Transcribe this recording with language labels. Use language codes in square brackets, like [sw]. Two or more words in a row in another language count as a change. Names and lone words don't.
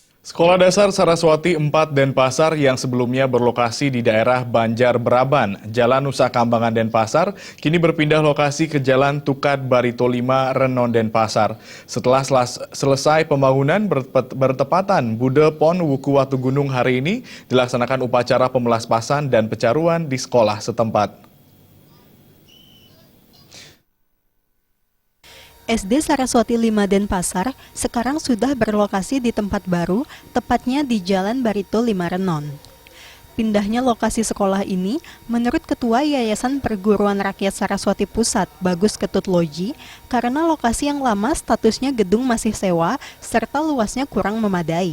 [id] Sekolah Dasar Saraswati 4 Denpasar yang sebelumnya berlokasi di daerah Banjarbraban, Jalan Nusa Kambangan Denpasar, kini berpindah lokasi ke Jalan Tukat Barito 5 Renon Denpasar. Setelah selesai pembangunan bertepatan Bude Pon Wuku Watu Gunung hari ini dilaksanakan upacara pemelaspasan dan pecaruan di sekolah setempat. SD Saraswati 5 Denpasar sekarang sudah berlokasi di tempat baru, tepatnya di Jalan Barito 5 Renon. Pindahnya lokasi sekolah ini, menurut Ketua Yayasan Perguruan Rakyat Saraswati Pusat, Bagus Ketut Loji, karena lokasi yang lama statusnya gedung masih sewa, serta luasnya kurang memadai.